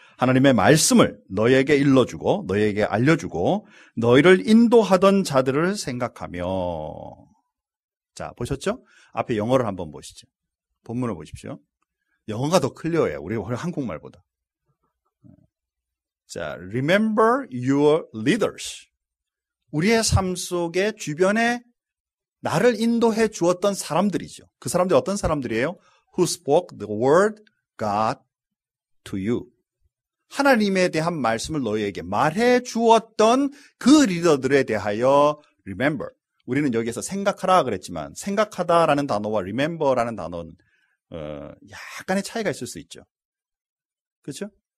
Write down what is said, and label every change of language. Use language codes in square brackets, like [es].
[ko] 하나님의 말씀을 너희에게 일러주고 너희에게 알려주고 너희를 인도하던 자들을 생각하며. 자, 보셨죠? 앞에 영어를 한번 보시죠. 본문을 보십시오. 영어가 더 클리어해요. 우리 한국말보다. 자, [en] remember your leaders. [ko] 우리의 삶 속에 주변에 나를 인도해 주었던 사람들이죠. 그 사람들이 어떤 사람들이에요? [en] Who spoke the word God to you. [ko] 하나님에 대한 말씀을 너희에게 말해 주었던 그 리더들에 대하여 remember. 우리는 여기에서 생각하라 그랬지만 생각하다라는 단어와 remember라는 단어는 약간의 차이가 있을 수 있죠. 그렇죠?